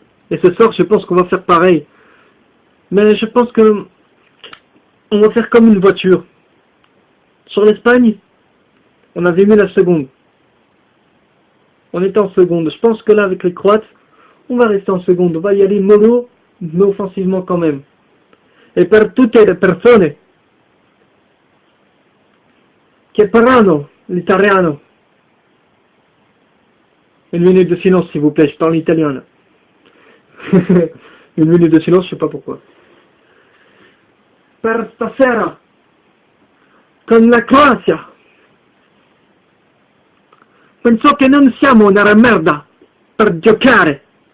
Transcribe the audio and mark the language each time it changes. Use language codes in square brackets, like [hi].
[fr] Et ce soir, je pense qu'on va faire pareil. Mais je pense que on va faire comme une voiture. Sur l'Espagne, on avait mis la seconde. On était en seconde. Je pense que là, avec les Croates, on va rester en seconde. On va y aller mollo, mais offensivement quand même. [it] Et per tutte le persone che parlano l'italiano. [fr] Une minute de silence, s'il vous plaît, je parle italien. Une minute de silence, je sais pas pourquoi. [it] Per stasera, con la Croazia, penso che non siamo nella merda per giocare.